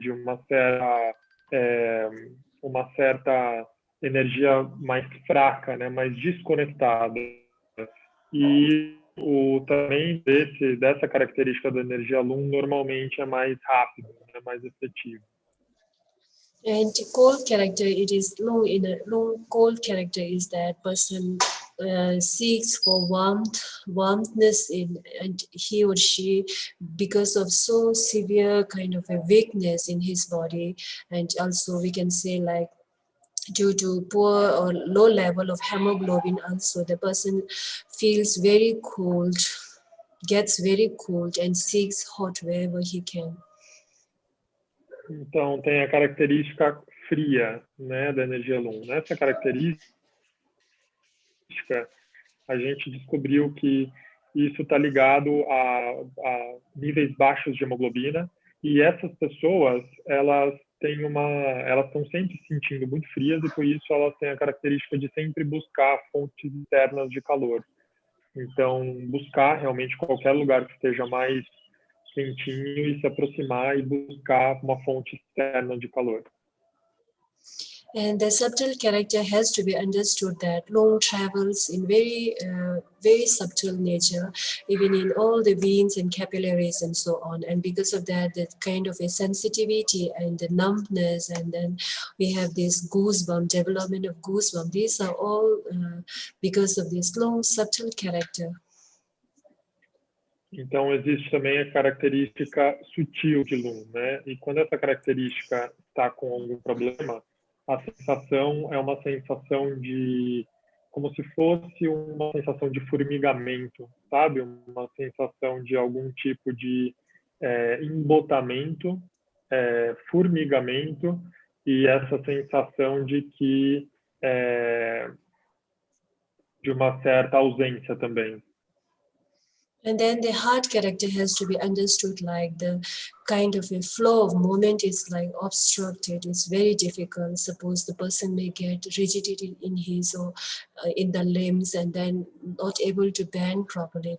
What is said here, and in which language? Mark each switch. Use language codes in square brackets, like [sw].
[pt] De uma certa energia mais fraca, né? Mais desconectada. E também dessa característica da energia Lum normalmente é mais rápido, é mais efetivo. [en] And cold character, it is low in a low cold character is that person seeks for warmthness in, and he or she, because of so severe kind of a weakness in his body, and also we can say like due to poor or low level of hemoglobin, also the person feels very cold, gets very cold and seeks hot wherever he can. [pt] Então, tem a característica fria, né, da energia Lum. Nessa característica, a gente descobriu que isso está ligado a níveis baixos de hemoglobina, e essas pessoas, elas estão sempre se sentindo muito frias, e por isso elas têm a característica de sempre buscar fontes externas de calor. Então, buscar realmente qualquer lugar que esteja mais quentinho e se aproximar e buscar uma fonte externa de calor. [en] And the subtle character has to be understood that Lung travels in very subtle nature, even in all the veins and capillaries and so on. And because of that, that kind of a sensitivity and the numbness, and then we have this goosebump, development of goosebump. These are all because of this Lung subtle character. [pt] Então, existe também a característica sutil de Lung, né? E quando essa característica está com algum problema, a sensação é uma sensação de, como se fosse uma sensação de formigamento, sabe? Uma sensação de algum tipo de embotamento, formigamento, e essa sensação de que de uma certa ausência também. [en] And then the heart character has to be understood like the kind of a flow of movement is like obstructed. It's very difficult. Suppose the person may get rigidity in his or in the limbs and then not able to bend properly.